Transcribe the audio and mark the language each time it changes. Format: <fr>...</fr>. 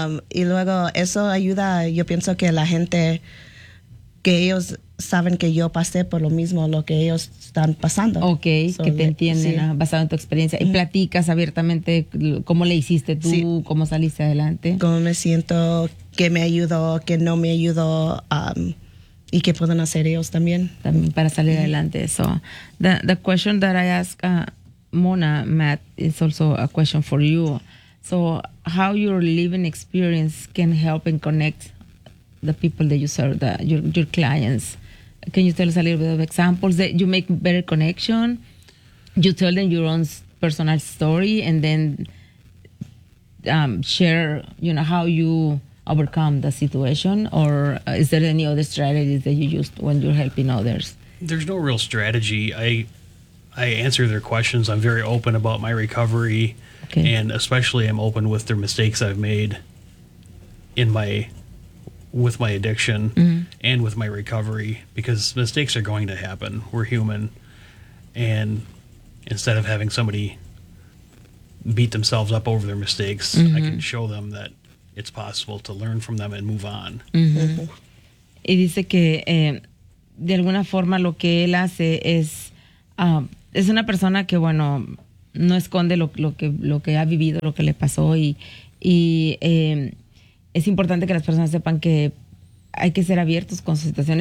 <es>y luego eso ayuda, yo pienso que la gente, que ellos saben que yo pasé por lo mismo, lo que ellos están pasando. Ok, so, que te entienden sí. basado en tu experiencia. Y platicas abiertamente cómo le hiciste tú, sí. cómo saliste adelante. Cómo me siento, qué me ayudó, qué no me ayudó. ¿Y qué pueden hacer ellos también? También para salir adelante.</es> <en>So, the question that I ask Mona, Matt, is also a question for you. So, how your living experience can help and connect the people that you serve, your clients? Can you tell us a little bit of examples that you make better connection? You tell them your own personal story and then share, you know, how you overcome the situation, or is there any other strategies that you used when you're helping others? There's no real strategy. I answer their questions. I'm very open about my recovery, okay. and especially I'm open with their mistakes I've made with my addiction mm-hmm. and with my recovery, because mistakes are going to happen. We're human, and instead of having somebody beat themselves up over their mistakes, mm-hmm. I can show them that it's possible to learn from them and move on.</en> <es>Mm-hmm. Y dice que de alguna forma lo que él hace es es una persona que, bueno, no esconde lo que ha vivido, lo que le pasó, y es importante que las personas sepan que hay que ser abiertos con su situación.</es>